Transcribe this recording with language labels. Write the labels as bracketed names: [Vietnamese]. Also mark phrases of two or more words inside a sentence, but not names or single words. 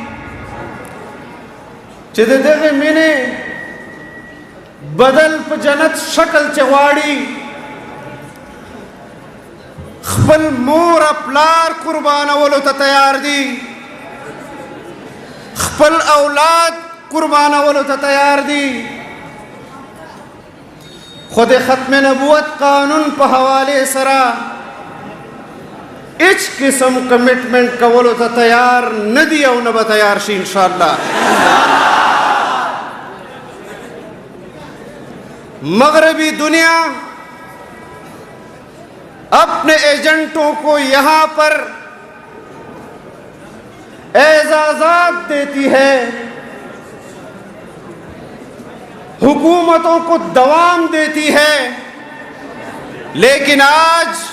[Pashto] چې د دغه مینې بدل په جنت شکل چې غواړي، خپل مور پلار قربانولو ته تیار دي، خپل اولاد قربانولو ته تیار دي، خود ختم نبوت قانون په حواله سره هیڅ قسم کمټمنټ کولو ته تیار نه دي او نه به تیار شي انشاءالله. [Urdu] مغربی دنیا اپنے ایجنٹوں کو یہاں پر اعزازات دیتی ہے، حکومتوں کو دوام دیتی ہے، لیکن آج